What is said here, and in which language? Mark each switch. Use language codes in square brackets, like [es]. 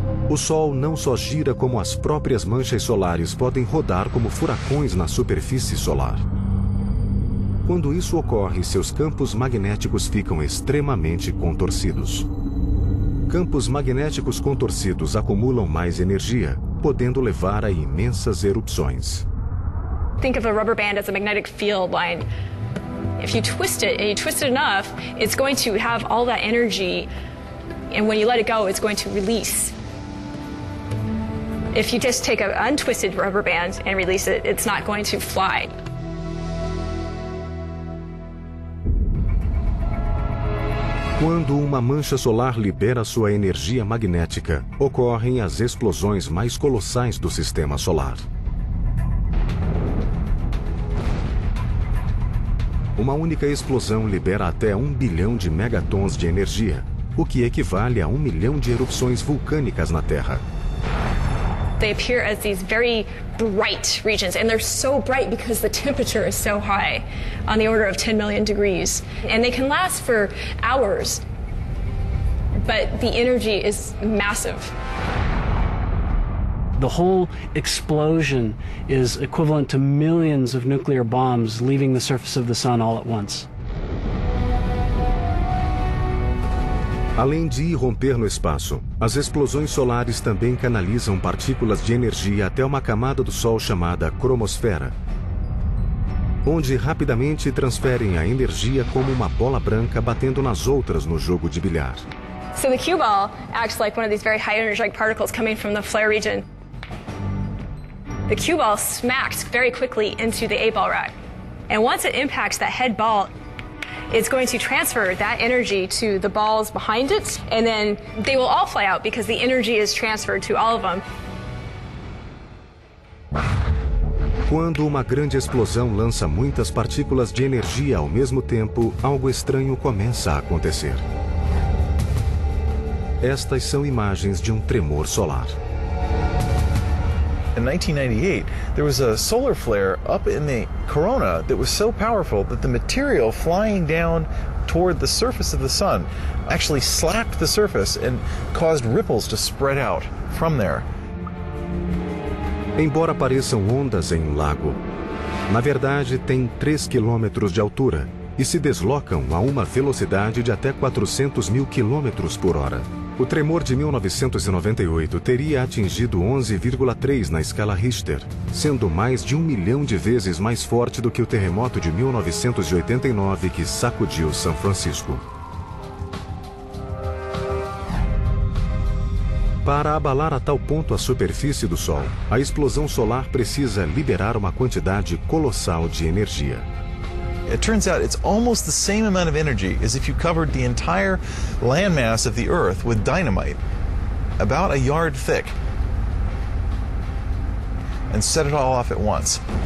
[pt] O Sol não só gira como as próprias manchas solares podem rodar como furacões na superfície solar. Quando isso ocorre, seus campos magnéticos ficam extremamente contorcidos. Campos magnéticos contorcidos acumulam mais energia, podendo levar a imensas erupções. [en] Think of a rubber band as a magnetic field line. If you twist it, and you twist it enough, it's going to have all that energy, and when you let it go, it's going to release. If you just take an untwisted rubber band and release it, it's not going to fly. [pt] Quando uma mancha solar libera sua energia magnética, ocorrem as explosões mais colossais do sistema solar. Uma única explosão libera até 1 bilhão de megatons de energia, o que equivale a 1 milhão de erupções vulcânicas na Terra. [en] They appear as these very bright regions, and they're so bright because the temperature is so high, on the order of 10 million degrees. And they can last for hours, but the energy is massive. The whole explosion is equivalent to millions of nuclear bombs leaving the surface of the sun all at once. [pt] Além de irromper no espaço, as explosões solares também canalizam partículas de energia até uma camada do Sol chamada cromosfera, onde rapidamente transferem a energia como uma bola branca batendo nas outras no jogo de bilhar. [en] So the cue ball acts like one of these very high energetic particles coming from the flare region. The cue ball smacks very quickly into the A ball rack. And once it impacts that head ball, it's going to transfer that energy to the balls behind it, and then they will all fly out because the energy is transferred to all of them. [pt] Quando uma grande explosão lança muitas partículas de energia ao mesmo tempo, algo estranho começa a acontecer. Estas são imagens de um tremor solar. [en] In 1998, there was a solar flare up in the corona that was so powerful that the material flying down toward the surface of the sun actually slapped the surface and caused ripples to spread out from there. [pt] Embora pareçam ondas em um lago, na verdade tem 3 quilômetros de altura e se deslocam a uma velocidade de até 400 mil quilômetros por hora. O tremor de 1998 teria atingido 11,3 na escala Richter, sendo mais de 1 milhão de vezes mais forte do que o terremoto de 1989 que sacudiu São Francisco. Para abalar a tal ponto a superfície do Sol, a explosão solar precisa liberar uma quantidade colossal de energia. [en] It turns out it's almost the same amount of energy as if you covered the entire landmass of the Earth with dynamite, about a yard thick, and set it all off at once.